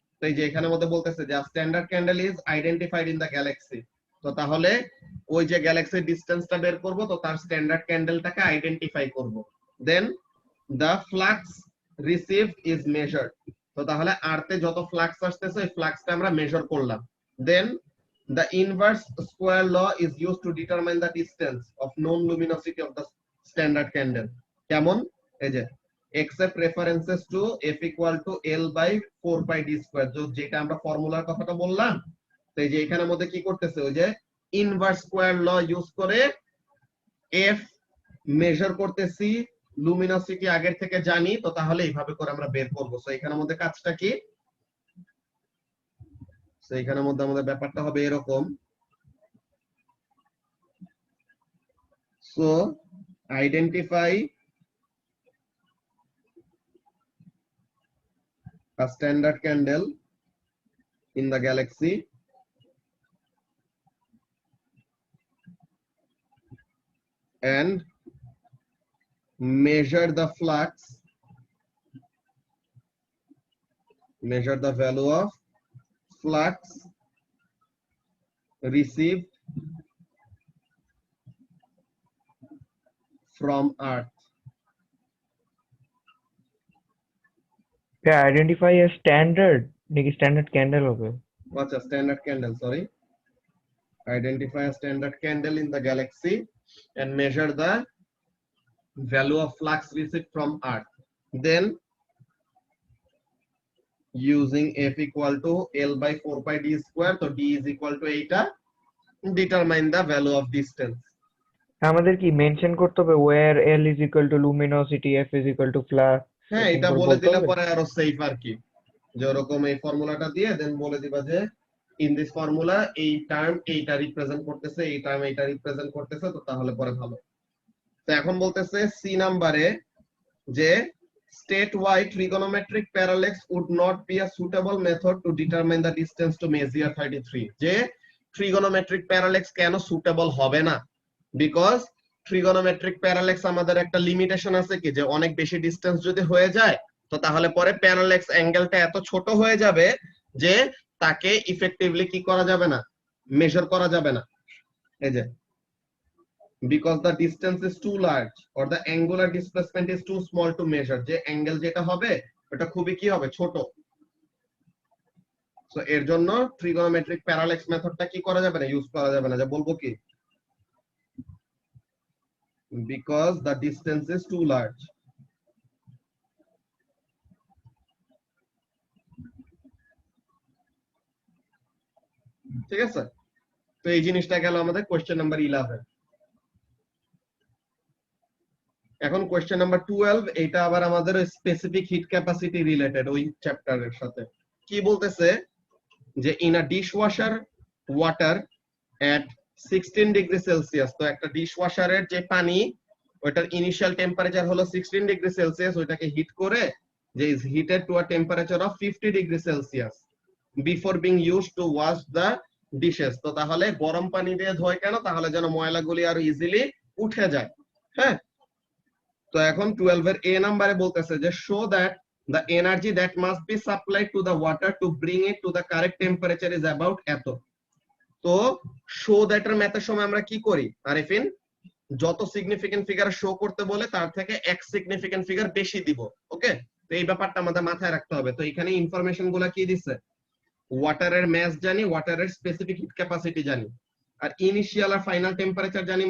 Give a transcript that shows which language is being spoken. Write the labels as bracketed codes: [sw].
[bn] তো এই যে এখানের মধ্যে বলতেছে যে [en] Standard candle is identified in the galaxy. [bn] তো তাহলে ওই যে গ্যালাক্সির ডিসটেন্সটা বের করব, তো তার স্ট্যান্ডার্ড ক্যান্ডেলটাকে আইডেন্টিফাই করব, [en] Then the flux received is measured. [bn] তো তাহলে আরতে যত ফ্লাক্স আসতেছে ওই ফ্লাক্সটা আমরা মেজার করলাম। [en] Then the inverse square law is used to determine the distance of known luminosity of the standard candle। [bn] কেমন, এই যে [en] except references to f equal to l by 4 pi d square, [bn] যেটা আমরা ফর্মুলার কথাটা বললাম। তো এই যে এখানের মধ্যে কি করতেছে, ওই যে ইনভার্স স্কয়ার ল ইউজ করে f মেজার করতেছি লুমিনোসিটি আগের থেকে জানি, তো তাহলে এইভাবে করে আমরা বের করব। সো এখানের মধ্যে কাজটা কি? সো এখানের মধ্যে আমাদের ব্যাপারটা হবে এরকম। [en] So identify a standard candle in the galaxy and measure the flux, measure the value of flux received from Earth. Identify a standard [bn] নাকি স্ট্যান্ডার্ড ক্যান্ডেল হবে? [en] What's a standard candle? Sorry. Identify a standard candle in the galaxy and measure the value of flux received from Earth. Then using F equal to L by 4 pi d square, so d is equal to eta, determine the value of distance. [bn] আমাদের কি mention করতে হবে [en] where L is equal to luminosity, F is equal to flux? [bn] হ্যাঁ, এটা বলে দিলে পরে আরো সেফ আর কি, যে ওরকম এই ফর্মুলাটা দিয়ে দেন বলে দিবা যে [en] in this formula [bn] এই টার্ম এইটা রিপ্রেজেন্ট করতেছে, এই টার্ম এইটা রিপ্রেজেন্ট করতেছে, তো তাহলে পরে ভালো। তো এখন বলতেছে সি নাম্বারে যে [en] state why trigonometric parallax would not be a suitable method to determine the distance to Messier 33, [bn] যে trigonometric parallax কেন সুটেবল হবে না, বিকজ trigonometric parallax আমাদের একটা লিমিটেশন আছে কি, যে অনেক বেশি ডিসটেন্স যদি হয়ে যায় তো তাহলে পরে প্যারাল্যাক্স অ্যাঙ্গেলটা এত ছোট হয়ে যাবে যে তাকে ইফেক্টিভলি কি করা যাবে না, মেজার করা যাবে না। [en] এই যে because the distance is too large or the angular displacement is too small to measure, [bn] যে অ্যাঙ্গেল যেটা হবে ওটা খুবই কি হবে, ছোট। সো এর জন্য ট্রিগোনোমেট্রিক প্যারাল্যাক্স মেথডটা কি করা যাবে না, ইউজ করা যাবে না। যে বলবো কি, [en] because the distance is too large। [bn] ঠিক আছে, তো এই জিনিসটা গেল আমাদের কোশ্চেন নাম্বার 11। এখন কোশ্চেন নাম্বার 12, এটা আবার আমাদের স্পেসিফিক হিট ক্যাপাসিটি রিলেটেড ওই চ্যাপ্টারের সাথে। কি বলতেছে যে [en] in a dishwasher water at 16 degree Celsius, [bn] তো একটা ডিশওয়াশারের যে পানি ওটার ইনিশিয়াল টেম্পারেচার হলো 16 ডিগ্রি সেলসিয়াস, ওইটাকে হিট করে যে [en] Is heated to a temperature of 50 degree Celsius before being used to wash the dishes. [bn] তো তাহলে গরম পানি দিয়ে ধোয় কেন, তাহলে যেন ময়লাগুলি আরো ইজিলি উঠে যায়। হ্যাঁ, তো এখন 12 এর এ নাম্বারে বলতেছে যে [en] Show that the energy that must be supplied to the water to bring it to the correct temperature is about এত। [bn] তো শো দ্যাট এর ম্যাথের সময় আমরা কি করি আরিফিন, যত সিগনিফিকেন্ট ফিগার শো করতে বলে তার থেকে এক সিগনিফিকেন্ট ফিগার বেশি দিব। ওকে, তো এই ব্যাপারটা আমাদের মাথায় রাখতে হবে। তো এখানে ইনফরমেশন গুলা কি দিচ্ছে, ওয়াটারের ম্যাস জানি, ওয়াটারের স্পেসিফিক হিট ক্যাপাসিটি জানি, আর ইনিশিয়াল আর ফাইনাল টেম্পারেচার জানি।